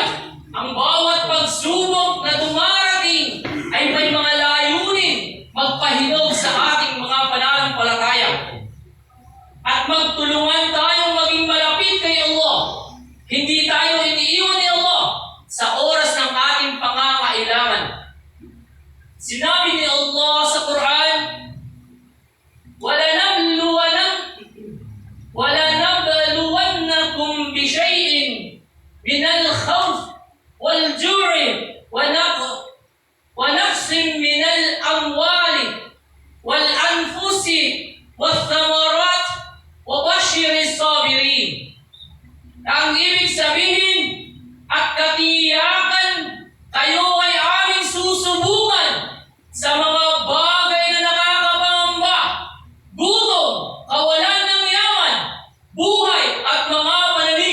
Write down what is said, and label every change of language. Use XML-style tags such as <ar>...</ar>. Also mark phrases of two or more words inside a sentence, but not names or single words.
<tl>Ang bawat pagsubok na dumarating ay may mga layunin magpahinog sa ating mga pananampalataya at magtulungan tayong maging malapit kay Allah. Hindi tayo iniiwan ni Allah sa oras ng ating pangangailangan. Sinabi ni Allah sa Quran,</tl> <ar>وَلَنَبْلُوَنَّكُمْ بِشَيْءٍ مِنَ الْخَوْفِ وَالْجُوعِ وَنَقْصٍ مِنَ الْأَمْوَالِ وَالْأَنْفُسِ وَالثَّمَرَاتِ وَبَشِّرِ الصَّابِرِينَ.</ar> <tl>Ang ibig sabihin at katiyakan, kayo ay aming susubukan sa mga bagay na nakakapangamba, gutom, kawalan ng yaman, buhay at mga pananim.</tl>